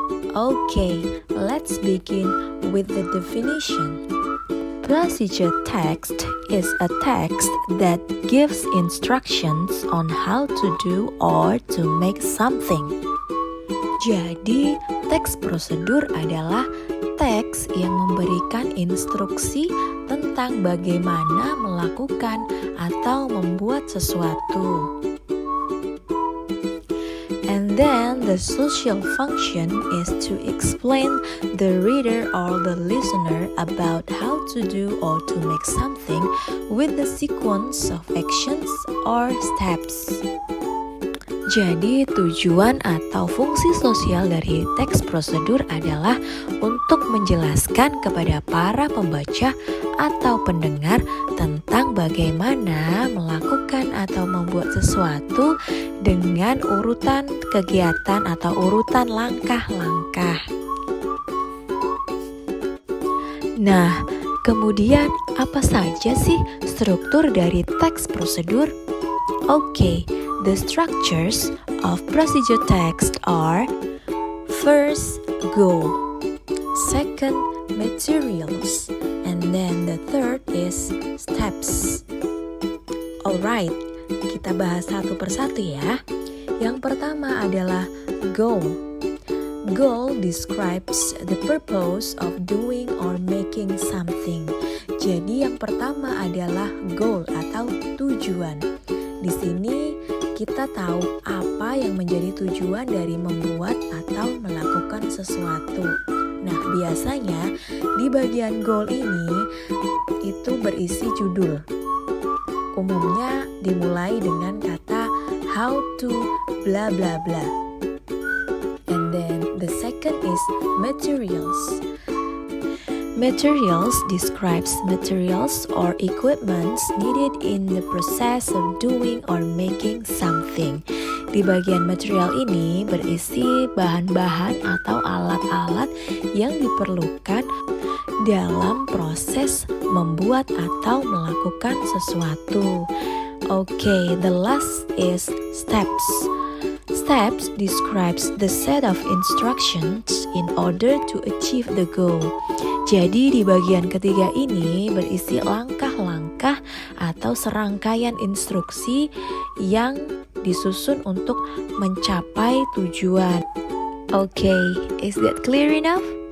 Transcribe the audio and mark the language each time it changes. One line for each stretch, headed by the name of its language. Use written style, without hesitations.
English: Okay, let's begin with the definition. Procedure text is a text that gives instructions on how to do or to make something.
Indonesian: Jadi, teks prosedur adalah teks yang memberikan instruksi tentang bagaimana melakukan atau membuat sesuatu.
English: And then the social function is to explain the reader or the listener about how to do or to make something with the sequence of actions or steps.
Indonesian: Jadi tujuan atau fungsi sosial dari teks prosedur adalah untuk menjelaskan kepada para pembaca atau pendengar tentang bagaimana melakukan atau membuat sesuatu dengan urutan kegiatan atau urutan langkah-langkah. Nah, kemudian apa saja sih struktur dari teks prosedur? Oke.
English: The structures of procedure text are: first, goal, second, materials, and then the third is steps.
Indonesian: Alright, kita bahas satu persatu ya. Yang pertama adalah goal.
English: Goal describes the purpose of doing or making something.
Indonesian: Jadi yang pertama adalah goal atau tujuan. Di sini kita tahu apa yang menjadi tujuan dari membuat atau melakukan sesuatu. Nah, biasanya di bagian goal ini itu berisi judul. Umumnya dimulai dengan kata
English: how to blah blah blah. And then the second is materials. Materials describes materials or equipments needed in the process of doing or making something.
Indonesian: Di bagian material ini berisi bahan-bahan atau alat-alat yang diperlukan dalam proses membuat atau melakukan sesuatu.
English: Okay, the last is steps. Steps describes the set of instructions in order to achieve the goal.
Indonesian: Jadi di bagian ketiga ini berisi langkah-langkah atau serangkaian instruksi yang disusun untuk mencapai tujuan.
English: Okay, is that clear enough?